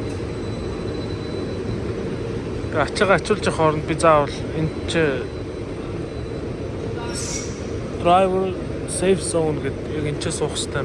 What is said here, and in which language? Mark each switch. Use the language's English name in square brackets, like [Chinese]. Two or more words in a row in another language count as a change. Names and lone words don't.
[Mongolian] Тэгээ ачаага ачуулж явах хооронд би заавал энэ ч [English] driver safe zone [Mongolian] гэдэг яг энэ ч суух хэрэгтэй юм.